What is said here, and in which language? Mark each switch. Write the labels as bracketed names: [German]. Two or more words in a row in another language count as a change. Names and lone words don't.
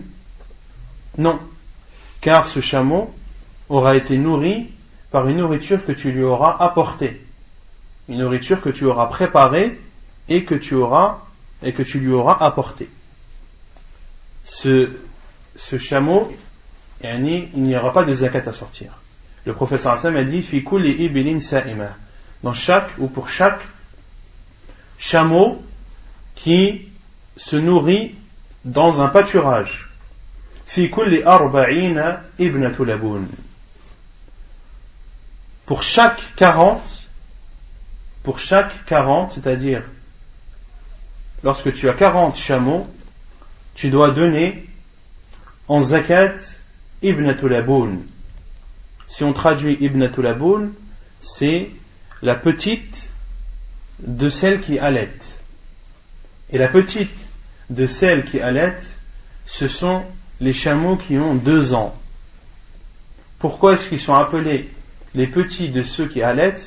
[French] Non, car ce chameau aura été nourri par une nourriture que tu lui auras apportée, une nourriture que tu auras préparée et que tu lui auras apportée. Ce chameau, il n'y aura pas de zakat à sortir. Le prophète [Arabic] صلى الله عليه وسلم [French] a dit: [Arabic] في كل إبل سائمة, [French] dans chaque ou pour chaque chameau qui se nourrit dans un pâturage. [Arabic] في كل 40 ابنة لبون, [French] pour chaque 40, c'est-à-dire lorsque tu as 40 chameaux, tu dois donner en zakat [Arabic] ابنة لبون. [French] Si on traduit [Arabic] ابنة لبون, [French] c'est la petite de celle qui allaite. Et la petite de celle qui allaite, ce sont les chameaux qui ont 2 ans. Pourquoi est-ce qu'ils sont appelés les petits de ceux qui allaitent?